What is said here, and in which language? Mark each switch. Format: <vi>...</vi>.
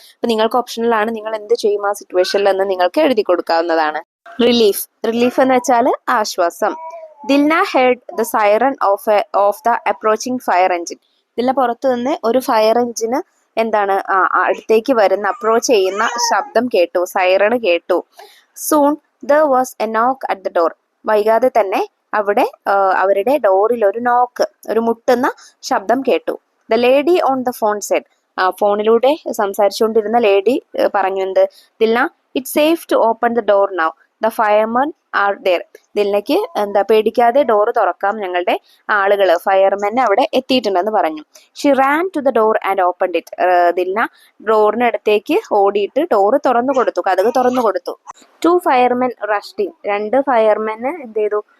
<ml>അപ്പൊ നിങ്ങൾക്ക് ഓപ്ഷണൽ ആണ്, നിങ്ങൾ എന്ത് ചെയ്യും ആ സിറ്റുവേഷനിൽ എന്ന് നിങ്ങൾക്ക് എഴുതി കൊടുക്കാവുന്നതാണ്. റിലീഫ് എന്ന് വെച്ചാൽ ആശ്വാസം. Dilna</ml> <en>Heard the siren of the approaching fire engine.</en> <ml>Dilna പുറത്തു നിന്ന് ഒരു ഫയർ എഞ്ചിന് എന്താണ് അടുത്തേക്ക് വരുന്ന, അപ്രോച്ച് ചെയ്യുന്ന ശബ്ദം കേട്ടു, സൈറൺ കേട്ടു.</ml> <en>Soon there was a knock at the door.</en> <ml>വൈകാതെ തന്നെ അവിടെ അവരുടെ ഡോറിൽ ഒരു നോക്ക്, ഒരു മുട്ടുന്ന ശബ്ദം കേട്ടു.</ml> <en>The lady on the phone said.</en> <ml>ഫോണിലൂടെ സംസാരിച്ചുകൊണ്ടിരുന്ന ലേഡി പറഞ്ഞു എന്ത്?</ml> <en>Dilna, it's safe to open the door now. The firemen are there.</en> <ml>ദിൽനയ്ക്ക് പേടിക്കാതെ ഡോർ തുറക്കാം, ഞങ്ങളുടെ ആളുകൾ ഫയർമെൻ അവിടെ എത്തിയിട്ടുണ്ടെന്ന് പറഞ്ഞു.</ml> <en>She ran to the door and opened it.</en> <ml>Dilna ഡോറിനടുത്തേക്ക് ഓടിയിട്ട് ഡോർ തുറന്നു കൊടുത്തു, കതക് തുറന്നു കൊടുത്തു.</ml> <en>2 firemen rushed in.</en> <ml>2 ഫയർമെന് എന്ത് ചെയ്തു?</ml>